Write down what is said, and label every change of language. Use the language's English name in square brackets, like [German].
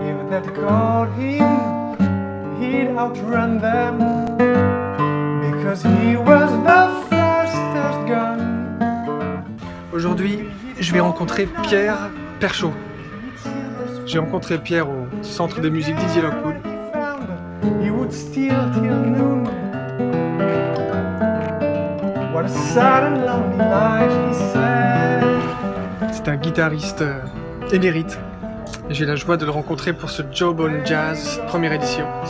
[English] that caught him, he'd outrun them, because he was the fastest gun. [French] Aujourd'hui, je vais rencontrer Pierre Perchaud. J'ai rencontré Pierre au Centre de musique Dizzy Lockwood. [English] He would steal till noon. What a sad and lonely life, he said. [French] C'est un guitariste émérite. Et j'ai la joie de le rencontrer pour ce Jawbone Jazz première édition.